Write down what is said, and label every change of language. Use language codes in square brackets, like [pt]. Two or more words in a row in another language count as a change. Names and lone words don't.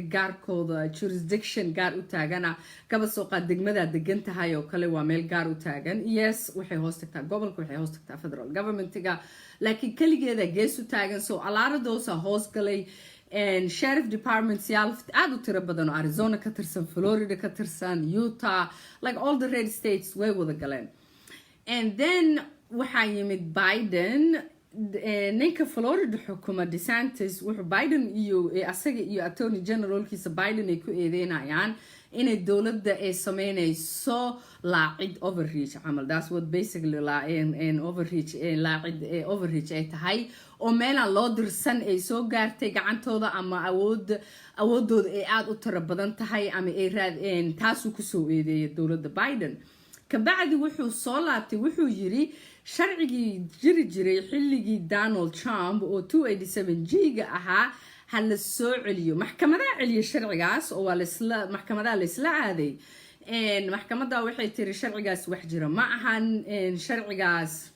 [so] gaarkooda jurisdiction gaar u taagana kaba soo qaad degmada degan tahay oo kale waa meel gaar u taagan yes waxay hoos tagtaa gobolka waxay hoos tagtaa [en] federal governmentiga [so] laakiin kaligeeda gees u taagan soo alaaradoosa hoos galay [en] sheriff departments [so] yaal aad u tiro badan oo Arizona ka tirsan Florida ka tirsan Utah [en] like all the red states [so] way wada galeen [en] and then [so] waxaa yimid Biden ninka Florida xukuma DeSantis wuxuu Biden iyo asaga iyo attorney generalkiisa Biden ay ku eedeynayaan inay dowladda ay sameynayso laacid overreach camal [en] that's what basically [so] overreach ay tahay oo meelaan loo dirsan ay soo gaartay gacantooda ama awoodooda ay aad u tiro badan tahay ama ay taasuu kusoo eedeeyay dowladda Biden kabacdi wuxuu soo laabtay wuxuu yiri sharcigii jiri jiray xilligii Donald Trump oo 287G-ga ahaa ha la soo celiyo maxkamadaha celiya sharcigaas oo waa maxkamadaha la isla aaday maxkamadda waxay tiri sharcigaas wax jira ma ahan sharcigaas